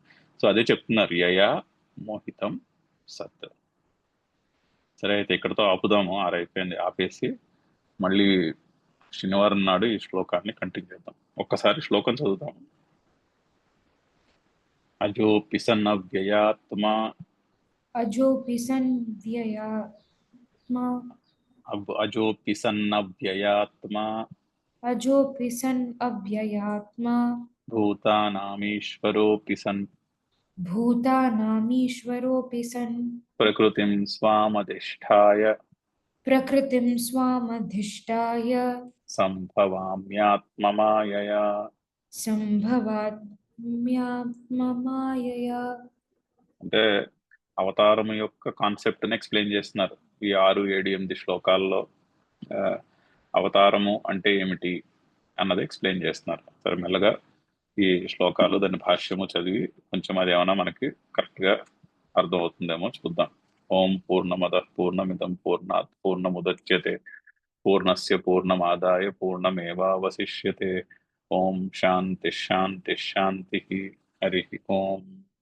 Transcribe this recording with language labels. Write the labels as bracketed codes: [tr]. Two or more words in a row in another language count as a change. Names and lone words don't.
[te] సో అదే చెప్తున్నారు, [sa] యయా మోహితం సత్. [te] సరే, అయితే ఇక్కడతో ఆపుదాము. ఆరైపోయింది, ఆపేసి మళ్ళీ శనివారం నాడు ఈ శ్లోకాన్ని కంటిన్యూ చేద్దాం. ఒక్కసారి శ్లోకం చదువుతాము. [sa] అజోపి సన్నవ్యయాత్మా अजोऽपि सन् व्ययात्मा అజోపి సన్నవ్యయాత్మా अजोऽपि सन् अव्ययात्मा భూతానామీశ్వరోపి సన్ भूतानामीश्वरोऽपि सन् ప్రకృతిం స్వామధిష్టాయ प्रकृतिं स्वामधिष्ठाय సంభవామ్యాత్మమాయయా. सम्भवाम्यात्ममायया। [te] అంటే అవతారం యొక్క కాన్సెప్ట్ ని ఎక్స్ప్లెయిన్ చేస్తున్నారు ఈ 6, 7, 8 శ్లోకాల్లో. ఆ, అవతారము అంటే ఏమిటి అన్నది ఎక్స్ప్లెయిన్ చేస్తున్నారు. సరే, మెల్లగా ఈ శ్లోకాలు దాని భాష్యము చదివి కొంచెం అది ఏమైనా మనకి కరెక్ట్ గా అర్థం అవుతుందేమో చూద్దాం. [sa] ఓం పూర్ణమద పూర్ణమిదం పూర్ణాత్ పూర్ణముదచ్యతే పూర్ణస్య పూర్ణమాదాయ పూర్ణమేవావశిష్యతే. ఓం శాంతి శాంతి శాంతి. హరి ఓం.